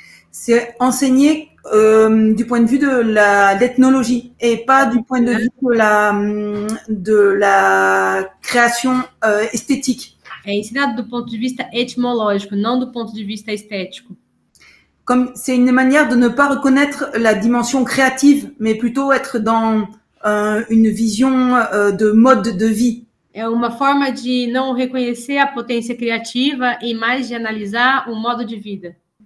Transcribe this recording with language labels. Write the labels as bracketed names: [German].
[French] C'est enseigné du point de vue de l'ethnologie et pas du point de vue de la création esthétique. [Portuguese] É ensinado do ponto de vista etimológico, não do ponto de vista estético. [French] Comme c'est une manière de ne pas reconnaître la dimension créative, mais plutôt être dans une vision de mode de vie. [Portuguese] É uma forma de não reconhecer a potência criativa e mais de analisar o modo de vida.